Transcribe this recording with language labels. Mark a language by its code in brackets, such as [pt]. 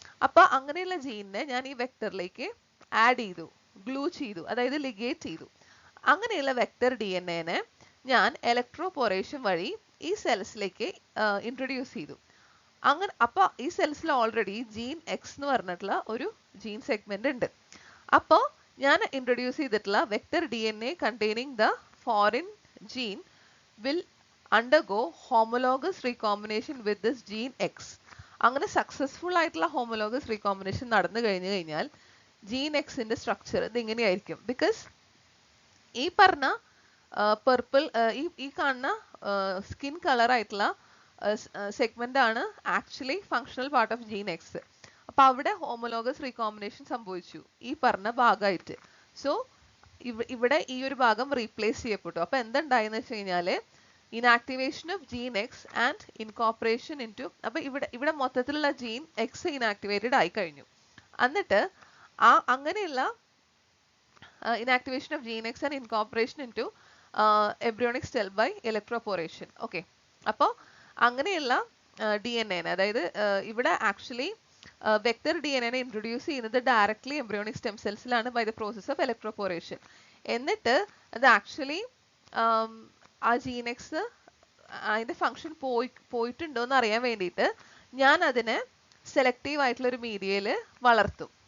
[ml] അപ്പൊ അങ്ങനെയുള്ള ജീനിനെ ഞാൻ ഈ വെക്ടറിലേക്ക് ആഡ് ചെയ്തു, ഗ്ലൂ ചെയ്തു, അതായത് ലിഗേറ്റ് ചെയ്തു. അങ്ങനെയുള്ള വെക്ടർ DNA ഞാൻ ഇലക്ട്രോപോറേഷൻ വഴി ഈ സെൽസിലേക്ക് ഇൻട്രൊഡ്യൂസ് ചെയ്തു. അങ്ങനെ അപ്പൊ ഈ സെൽസിൽ ഓൾറെഡി ജീൻ എക്സ് എന്ന് പറഞ്ഞിട്ടുള്ള ഒരു ജീൻ സെഗ്മെന്റ് ഉണ്ട്. അപ്പോൾ ഞാൻ ഇൻട്രൊഡ്യൂസ് ചെയ്തിട്ടുള്ള vector DNA [en] containing the foreign gene will undergo homologous recombination with this gene X. [ml] അങ്ങനെ സക്സസ്ഫുൾ ആയിട്ടുള്ള ഹോമോലോഗസ് റീകോമ്പിനേഷൻ നടന്നു കഴിഞ്ഞാൽ ജീൻ എക്സിന്റെ സ്ട്രക്ചർ ഇത് ഇങ്ങനെയായിരിക്കും. ബിക്കോസ് ഈ പറഞ്ഞ പർപ്പിൾ, ഈ കാണുന്ന സ്കിൻ കളർ ആയിട്ടുള്ള സെഗ്മെന്റ് ആണ് [en] Actually functional part of gene X. [ml] അപ്പൊ അവിടെ ഹോമോലോഗസ് റീകോമ്പിനേഷൻ സംഭവിച്ചു ഈ പറഞ്ഞ ഭാഗമായിട്ട്. സോ ഇവിടെ ഈ ഒരു ഭാഗം റീപ്ലേസ് ചെയ്യപ്പെട്ടു. അപ്പൊ എന്തുണ്ടായെന്ന് വെച്ച് കഴിഞ്ഞാല് [en] inactivation of gene X and incorporation into, [ml] അപ്പൊ ഇവിടെ മൊത്തത്തിലുള്ള ജീൻ എക്സ് ഇനാക്ടിവേറ്റഡ് ആയി കഴിഞ്ഞു. എന്നിട്ട് അങ്ങനെയുള്ള [en] inactivation of gene X and incorporation into embryonic cell by electroporation. [ml] Okay, അപ്പോൾ അങ്ങനെയുള്ള DNA, അതായത് ഇവിടെ ആക്ച്വലി വെക്ടർ DNA ഇൻട്രൊഡ്യൂസ് ചെയ്യുന്നത് directly embryonic stem സെൽസിലാണ് [en] By the process of electroporation. [ml] എന്നിട്ട് അത് ആക്ച്വലി ആ ജീൻ എക്സ് അതിന്റെ ഫങ്ഷൻ പോയിട്ടുണ്ടോ എന്ന് അറിയാൻ വേണ്ടിയിട്ട് ഞാൻ അതിനെ സെലക്റ്റീവ് ആയിട്ടുള്ള ഒരു മീഡിയയിൽ വളർത്തും.